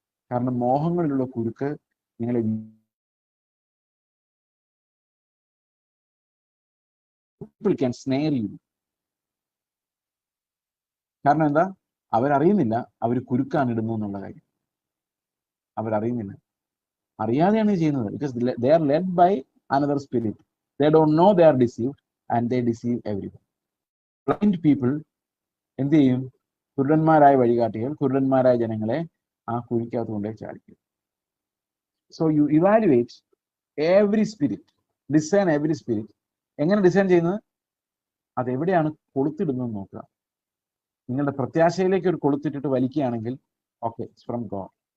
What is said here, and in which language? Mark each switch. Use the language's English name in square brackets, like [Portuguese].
[Malayalam] കാരണം മോഹങ്ങളിലുള്ള കുരുക്ക് നിങ്ങളെ [English] Can snare you. [Malayalam] കാരണം എന്താ? അവരറിയുന്നില്ല അവർ കുരുക്കാണ് ഇടുന്നു എന്നുള്ള കാര്യം. അവരറിയുന്നില്ല, അറിയാതെയാണ് ചെയ്യുന്നത്. [English] Because they are led by another spirit. They don't know they are deceived and they deceive everyone. Blind people [Malayalam] എന്ത് ചെയ്യും? കുരുടന്മാരായ വഴികാട്ടികൾ, കുരുടന്മാരായ ജനങ്ങളെ ആ കുഴിക്കകത്ത് കൊണ്ടേ ചാടിക്കും. [English] So you evaluate every spirit, design every spirit. [Malayalam] എങ്ങനെ ഡിസൈൻ ചെയ്യുന്നത്? അതെവിടെയാണ് കൊളുത്തിടുന്നത് നോക്കുക. നിങ്ങളുടെ പ്രത്യാശയിലേക്ക് ഒരു കൊളുത്തിട്ടിട്ട് വലിക്കുകയാണെങ്കിൽ ഓക്കെ, [English] It's from God.